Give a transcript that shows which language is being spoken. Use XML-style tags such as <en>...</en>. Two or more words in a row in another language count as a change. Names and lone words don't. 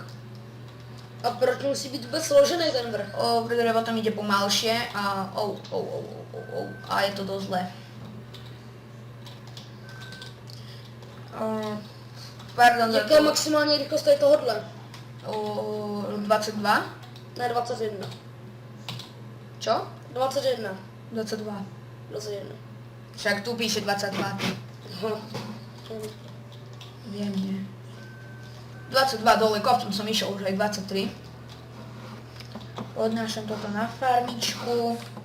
<cs>A proč musí být vůbec složený ten vrch?</cs> <sk>Pretože potom ide pomalšie a a je to dosť zlé. Pardon za</sk> <cs>Jaká je to. maximální rychlost tady tohodle? 22? Ne, 21.</cs> <sk>Čo? 21. 22. 21. Však tu píše 22. Aha. Viem, nie. 22 dole kopcom som išiel už aj 23. Odnášam toto na farmičku.</sk>